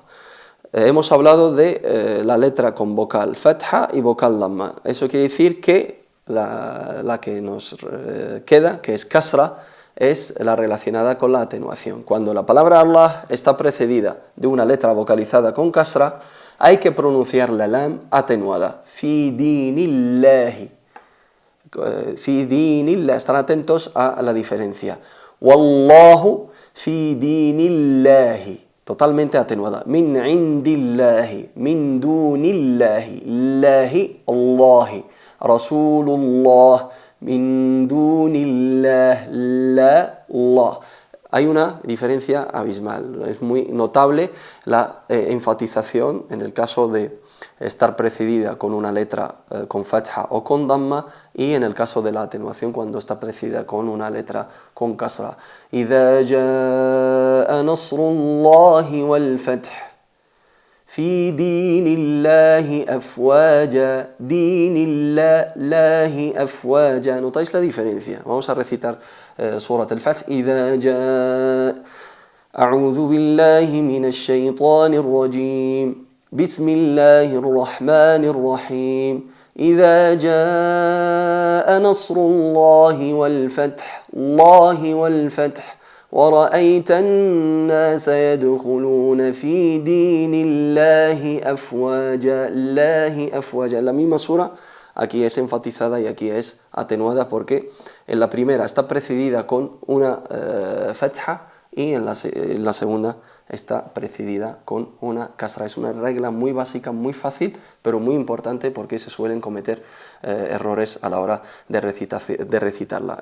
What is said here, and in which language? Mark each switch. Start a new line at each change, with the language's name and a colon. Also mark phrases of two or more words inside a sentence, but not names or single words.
Spanish: Hemos hablado de la letra con vocal fatha y vocal damma. Eso quiere decir que la que nos queda, que es kasra, es la relacionada con la atenuación. Cuando la palabra Allah está precedida de una letra vocalizada con kasra, hay que pronunciar la lam atenuada.
Arabic: في دين الله. في دين الله,
Spanish: están atentos a la diferencia.
Arabic: والله في دين الله,
Spanish: totalmente atenuada.
Arabic: من عند الله، من دون الله، لله، الله، رسول الله، من دون الله، لا، الله.
Spanish: Hay una diferencia abismal, es muy notable la enfatización en el caso de estar precedida con una letra con fatha o con damma, y en el caso de la atenuación cuando está precedida con una letra con kasra.
Arabic: إذا جاء نصر الله والفتح في دين الله أفواجا دين الله أفواجا.
Spanish: ¿Notáis la diferencia? Vamos a recitar Surat al-Fath.
Arabic: إذا جاء أعوذ بالله من الشيطان الرجيم بسم الله الرحمن الرحيم إذا جاء نصر الله والفتح ورأيت الناس يدخلون في دين الله أفواجا.
Spanish: La misma sura aquí es enfatizada y aquí es atenuada porque en la primera está precedida con una fatha y en la segunda está precedida con una kasra. Es una regla muy básica, muy fácil, pero muy importante porque se suelen cometer errores a la hora de recitarla.